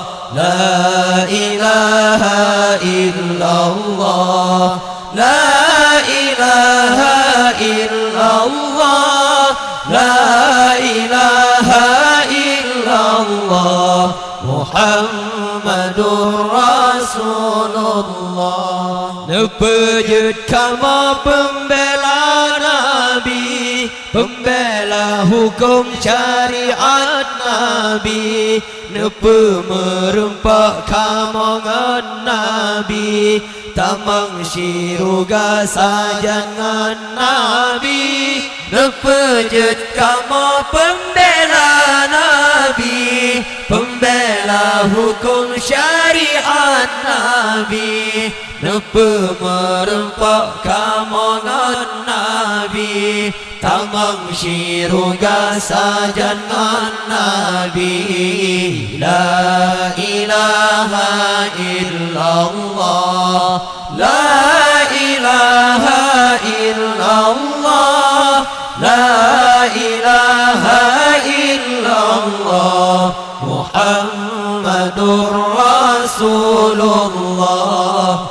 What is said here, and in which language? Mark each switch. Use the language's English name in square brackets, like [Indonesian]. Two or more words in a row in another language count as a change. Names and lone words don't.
[Arabic] لا إله إلا الله، لا إله إلا الله، لا إله إلا الله، محمد رسول الله. [Gayo] Nepejut kamu pembela Nabi, pembela hukum syariat Nabi. Nepe merempak kamu ngan Nabi, tamang syiruga sajangan Nabi. Nepejut kamu pembela Nabi, pembela hukum syariat Nabi. Nepe merempak kamu ngan Nabi, tamang syiruga sajangan Nabi. [Arabic] لا إله إلا الله، لا إله إلا الله، لا إله إلا الله، محمد رسول الله.